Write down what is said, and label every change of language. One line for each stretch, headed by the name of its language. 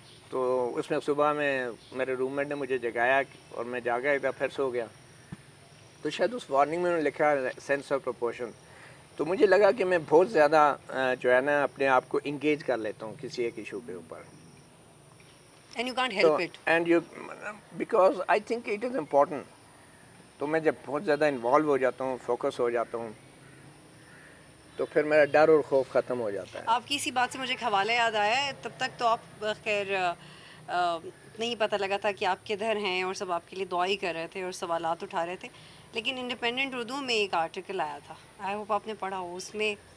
Urdu: تو اس میں صبح میں میرے روم میٹ نے مجھے جگایا اور میں جاگا ایک دفعہ پھر سو گیا. تو شاید اس وارننگ میں انہوں نے لکھا سینس آف پروپورشن. تو مجھے لگا کہ میں بہت زیادہ جو ہے نا اپنے آپ کو انگیج کر لیتا ہوں کسی ایک ایشو کے اوپر.
English: And you can't help it. And you, because I think it is important.
Urdu: تو میں جب بہت زیادہ انوالو ہو جاتا ہوں، فوکس ہو جاتا ہوں، تو پھر میرا ڈر اور خوف ختم ہو جاتا ہے. آپ کی اسی بات سے مجھے ایک حوالہ یاد آیا ہے. تب تک تو آپ خیر نہیں پتہ لگا تھا کہ آپ کدھر ہیں، اور سب آپ کے لیے دعا ہی کر رہے تھے اور سوالات اٹھا رہے تھے. لیکن انڈیپینڈنٹ اردو میں ایک آرٹیکل آیا تھا،
English: I hope
Urdu: آپ نے پڑھا ہو. اس میں